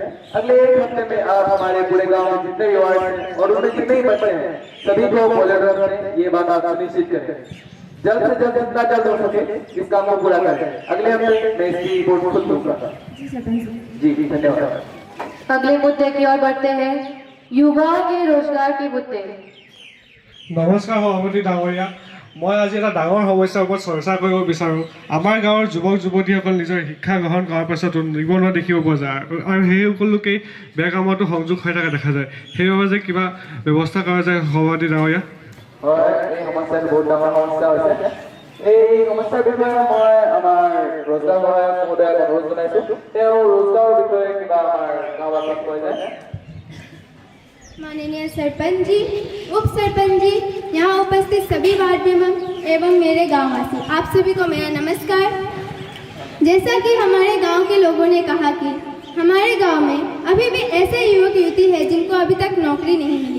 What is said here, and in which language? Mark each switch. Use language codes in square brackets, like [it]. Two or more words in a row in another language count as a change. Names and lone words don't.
[hi] अगले एक हफ्ते में आप हमारे पूरे गांव में जितने भी वार्ड हैं और उनमें जितने ही बच्चे हैं सभी को पोलियो ड्रॉप दें, ये बात आप सुनिश्चित करें। जल्द से जल्द जितना जल्द हो सके इस काम को पूरा करें। अगले हफ्ते मैं इसकी रिपोर्ट खुद दूंगा। जी जी धन्यवाद। अगले मुद्दे की ओर बढ़ते हैं, युवाओं के रोजगार के मुद्दे। [as] নমস্কাৰ সভাপতি ডাঙৰীয়া, মই আজি এটা ডাঙৰ সমস্যাৰ ওপৰত চৰ্চা কৰিব বিচাৰোঁ। আমাৰ গাঁৱৰ যুৱক যুৱতীসকল নিজৰ শিক্ষা গ্ৰহণ কৰাৰ পাছতো নিবনুৱা দেখিব পোৱা যায়, আৰু সেই সকলোকেই বেয়া কামতো সংযোগ হৈ থকা দেখা যায়। সেইবাবে যে কিবা ব্যৱস্থা কৰা যায় সভাপতি ডাঙৰীয়া? হয়, এই সমস্যাটো বহুত ডাঙৰ সমস্যা হৈছে। এই সমস্যাৰ বিষয়ে মই আমাৰ रोजगार সহায়ক মহোদয়ক অনুৰোধ জনাইছোঁ, তেওঁ रोजगाৰৰ বিষয়ে কিবা আমাৰ গাঁওবাসীক কৈ যায়। [hi] माननीय सरपंच जी, उप सरपंच जी, यहाँ उपस्थित सभी वार्ड मेंबर एवं मेरे गांववासी, आप सभी को मेरा नमस्कार। जैसा कि हमारे गांव के लोगों ने कहा कि हमारे गांव में अभी भी ऐसे युवक युवती है जिनको अभी तक नौकरी नहीं मिली